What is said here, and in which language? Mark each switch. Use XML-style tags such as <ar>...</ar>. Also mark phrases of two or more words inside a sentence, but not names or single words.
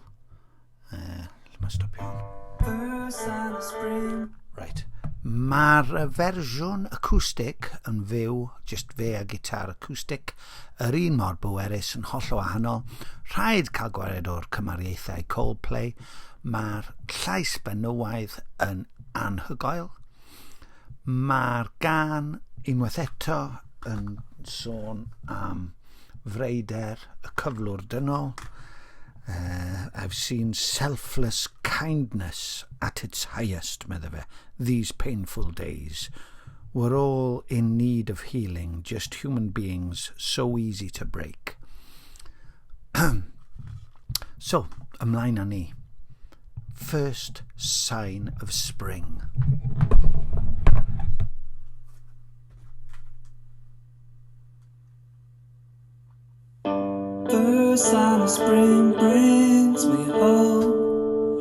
<cy>Mae'n stopio hwn.</cy> <en>first sign of spring. Right.</en> <cy>Mae'r fersiwn acoustic yn fyw, just fe a gitar acoustic, yr un mor bwerus yn holl o wahanol. Rhaid cael gwared o'r cymariaethau Coldplay. Mae'r llais benywaidd yn anhygoel. Mae'r gan unwaith eto yn sôn am freider y cyflwr dynol.</cy> <en>I've seen selfless kindness at its highest,</en> <cy>medda fe,</cy> <en>these painful days. We're all in need of healing, just human beings, so easy to break. So,</en> <cy>ymlaen â ni.</cy> <en>First sign of spring. First sign of spring brings me hope.</en>